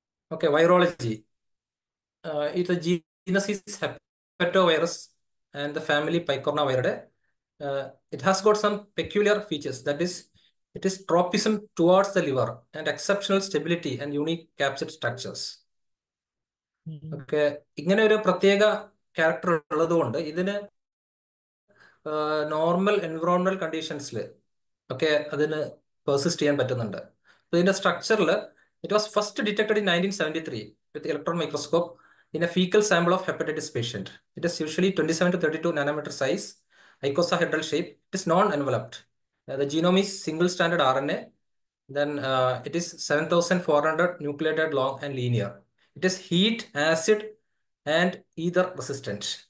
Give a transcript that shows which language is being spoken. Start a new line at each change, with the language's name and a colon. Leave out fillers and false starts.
English: Okay, virology. The genus is hepatovirus and the family Picornaviridae. It has got some peculiar features. That is, it is tropism towards the liver and exceptional stability and unique capsid structures.
Malayalam: Okay, ഇങ്ങനെ ഒരു പ്രത്യേക character ഉള്ളത് കൊണ്ട് ഇതിന് normal environmental കണ്ടീഷൻസിൽ ഒക്കെ അതിന് persist ചെയ്യാൻ പറ്റുന്നുണ്ട്. ഇതിന്റെ സ്ട്രക്ചറിൽ
English: It was first detected in 1973 with electron microscope in a fecal sample of hepatitis patient. It is usually 27 to 32 nanometer size, icosahedral shape. It is non-enveloped. The genome is single-stranded RNA. Then it is 7,400 nucleotide long and linear. It is heat, acid, and ether resistant.